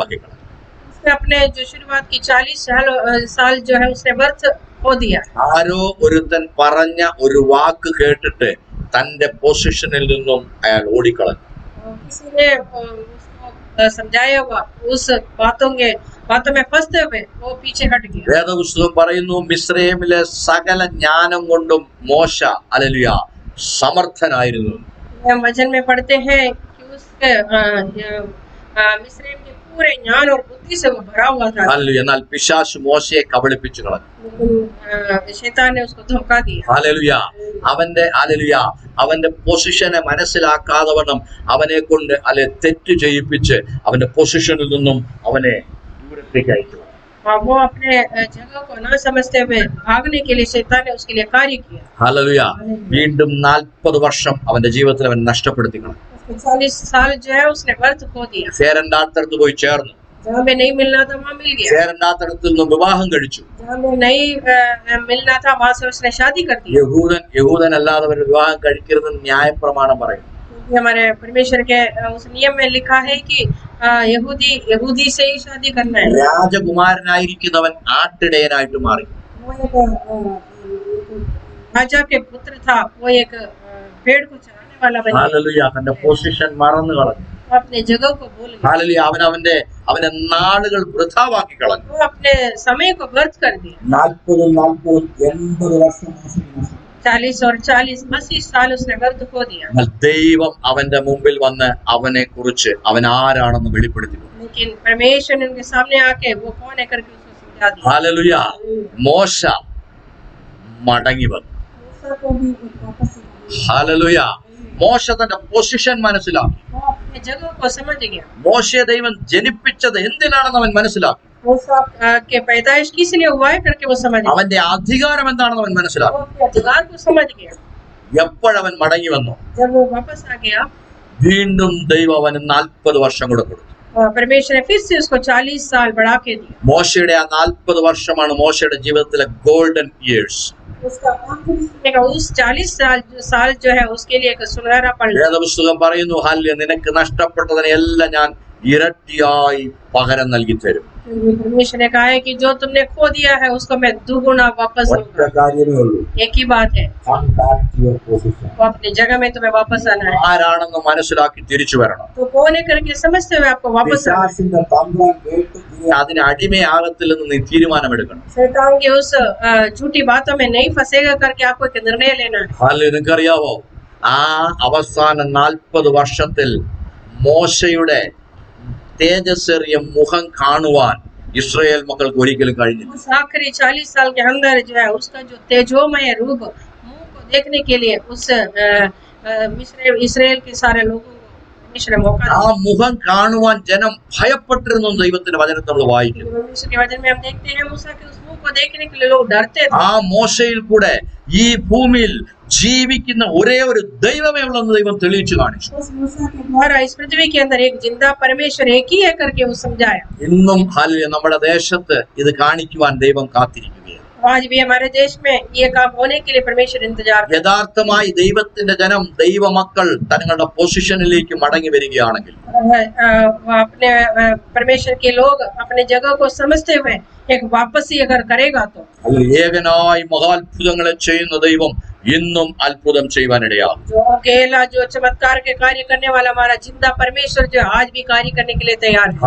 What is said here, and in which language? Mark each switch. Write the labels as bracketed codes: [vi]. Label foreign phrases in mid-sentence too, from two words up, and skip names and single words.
[hi] उसने अपने जो शुरुआत की 40 साल जो है उसने व्यर्थ खो दिया। [ml] ആരോ ഒരുത്തൻ പറഞ്ഞ ഒരു വാക്ക് കേട്ടിട്ട് തന്റെ പൊസിഷനിൽ നിന്നും അയാൾ ഓടിക്കളഞ്ഞു. [hi] किसी ने उसको समझाया हुआ उस बातों में फंसते हुए वो पीछे हट गया। [ml] വേദപുസ്തകം പറയുന്നു മിസ്രയീമിലെ സകല ജ്ഞാനം കൊണ്ടും മോശ ഹല്ലേലൂയ സമർത്ഥനായിരുന്നു. [hi] हम वचन में पढ़ते हैं कि उसके मिस्रैम के पूरे ज्ञान और बुद्धि से वो भरा हुआ था, [ml] ഹല്ലേലൂയ. എന്നാൽ പിശാച് മോശയെ കബളിപ്പിച്ചു കളഞ്ഞു. [hi] लेकिन शैतान ने उसको धोखा दिया। [ml] ഹല്ലേലൂയ. അവന്റെ പൊസിഷനെ മനസ്സിലാക്കാതെ അവനെ കൊണ്ട് തെറ്റ് ചെയ്യിപ്പിച്ച് അവന്റെ പൊസിഷനിൽ നിന്നും അവനെ ദൂരത്തേക്ക് അയച്ചു. [hi] और वो अपने जगह को न समझते हुए भागने के लिए शैतान ने उसके लिए कार्य किया। [ml] ഹല്ലേലൂയ. വീണ്ടും 40 വർഷം അവന്റെ ജീവിതത്തിൽ അവൻ നഷ്ടപ്പെടുത്തി കളഞ്ഞു. [hi] 40 साल जो है उसने व्यर्थ खो दिया। [ml] ചേരണ്ടാത്തടത്ത് പോയി ചേർന്നു. [hi] जहाँ में नहीं मिलना था वहाँ मिल गया, [ml] ചേരണ്ടാത്തടത്ത് നിന്നും വിവാഹം കഴിച്ചു. [hi] जहाँ में नहीं मिलना था वहाँ से उसने शादी कर दी। [ml] യഹൂദൻ അല്ലാത്തവരുടെ വിവാഹം കഴിക്കരുതെന്ന് ന്യായപ്രമാണം പറയും. [hi] हमारे परमेश्वर के उस नियम में लिखा है कि यहूदी से ही शादी करना है। [ml] രാജകുമാരനായിരിക്കുന്നവൻ ആട്ടിടയനായിട്ട് മാറി. [hi] वो एक राजा के पुत्र था, वो एक भेड़ को चराने वाला बन गया। [ml] ഹല്ലേലൂയ. തന്റെ പൊസിഷൻ മറന്നു കളഞ്ഞു. [hi] वो अपने जगह को भूल गया, [ml] ഹല്ലേലൂയ. അവന്റെ നാളുകൾ വൃഥാവാക്കി കളഞ്ഞു. [hi] वो अपने समय को व्यर्थ कर दिया। [ml] 40 വർഷം [hi] 40 और 40 80 साल उसने व्यर्थ खो दिया। [ml] എന്നാൽ ദൈവം അവന്റെ മുമ്പിൽ വന്ന് അവനെ കുറിച്ച് അവൻ ആരാണെന്ന് വെളിപ്പെടുത്തി. [hi] लेकिन परमेश्वर ने उनके सामने आके वो कौन है करके उसको समझा दिया। [ml] ഹല്ലേലൂയ. മോശ മടങ്ങി വന്നു. [hi] मूसा को भी वापस [ml] ഹല്ലേലൂയ. മോശ തന്റെ പൊസിഷൻ മനസ്സിലാക്കി. [hi] वो अपने जगह को समझ गया। [ml] മോശയെ ദൈവം ജനിപ്പിച്ചത് എന്തിനാണെന്ന് അവൻ മനസ്സിലാക്കി. [hi] मूसा के पैदाइश किस लिए हुआ है करके वो समझ गया। [ml] അവന്റെ അധികാരം എന്താണെന്ന് അവൻ [hi] वो [ml] മനസ്സിലാക്കി. [hi] अपने अधिकार को समझ गया। [ml] എപ്പോഴവൻ മടങ്ങി വന്നു [hi] जब वो वापस आ गया, [ml] വീണ്ടും ദൈവം അവന് 40 വർഷം കൂടെ കൊടുത്തു. [hi] परमेश्वर ने फिर से उसको 40 साल बढ़ा के दिया। [ml] മോശയുടെ 40 വർഷമാണ് മോശയുടെ ജീവിതത്തിലെ [en] golden years. [hi] उसका उस 40 साल जो है उसके लिए एक सुनहरा पल। [ml] വേദപുസ്തകം പറയുന്നു ഹല്ലേലൂയ, നിനക്ക് നഷ്ടപ്പെട്ടതിനെ എല്ലാം ഞാൻ ഇരട്ടിയായി പകരം നൽകി തരും. [hi] परमेश्वर ने कहा है कि जो तुमने खो दिया है उसको मैं दुगुना वापस [ml] ഒറ്റ [hi] दूंगा। [ml] കാര്യമേ ഉള്ളൂ, [hi] एक ही बात है, [en] come back to your position. [hi] वो अपनी जगह में तुम्हें वापस आना है। [ml] ആരാണെന്ന് മനസ്സിലാക്കി തിരിച്ചു വരണം. तो कौन है करके समझते हुए आपको वापस आना है। പിശാചിന്റെ തന്ത്രം കേട്ട് നീ അതിന് അടിമയാകത്തില്ലെന്ന് നീ തീരുമാനമെടുക്കണം. [hi] शैतान की उस झूठी बातों में नहीं फंसेगा करके आपको एक निर्णय लेना है। [ml] ഹല്ലേലൂയ. നിനക്കറിയാവോ, ആ അവസാന 40 വർഷത്തിൽ മോശയുടെ തേജസ്സേറിയ മുഖം കാണുവാൻ ഇസ്രായേൽ മക്കൾക്ക് ഒരിക്കലും കഴിഞ്ഞില്ല. [hi] उस आखिरी 40 साल के अंदर जो है उसका जो तेजोमय रूप मुंह को देखने के लिए उस इस्राएल के सारे लोगों को परमेश्वर ने मौका [ml] ആ [hi] दिया। [ml] മുഖം കാണുവാൻ ജനം ഭയപ്പെട്ടിരുന്നു. ദൈവത്തിന്റെ വചനത്തിൽ നമ്മൾ വായിക്കുന്നു. [hi] परमेश्वर के वचन में हम देखते हैं मूसा के उस मुंह को देखने के लिए लोग डरते थे। [ml] ആ മോശയിൽ കൂടെ ഈ ഭൂമിയിൽ ജീവിക്കുന്ന ഒരേ ഒരു ദൈവമേ ഉള്ളെന്ന് ദൈവം തെളിയിച്ചു കാണിച്ചു. [hi] उस मूसा के द्वारा इस पृथ्वी के अंदर एक जिंदा परमेश्वर एक ही है करके वो समझाया। [ml] ഇന്നും ഹല്ലേലൂയ നമ്മുടെ ദേശത്ത് ഇത് കാണിക്കുവാൻ ദൈവം കാത്തിരിക്കുകയാണ്. [hi] आज भी हमारे देश में ये काम होने के लिए परमेश्वर इंतजार कर। [ml] യഥാർത്ഥമായി ദൈവത്തിന്റെ ജനം ദൈവമക്കൾ തങ്ങളുടെ പൊസിഷനിലേക്ക് മടങ്ങി വരികയാണെങ്കിൽ [hi] अपने परमेश्वर के लोग अपने जगह को समझते हुए एक वापसी अगर करेगा तो [ml] ഏകനായി മഹാത്ഭുതങ്ങളെ ചെയ്യുന്ന ദൈവം ഇന്നും അത്ഭുതം ചെയ്യുവാനിടയാകും. [hi] जो अकेला जो चमत्कार के कार्य करने वाला हमारा जिंदा परमेश्वर जो आज भी कार्य करने के लिए तैयार है।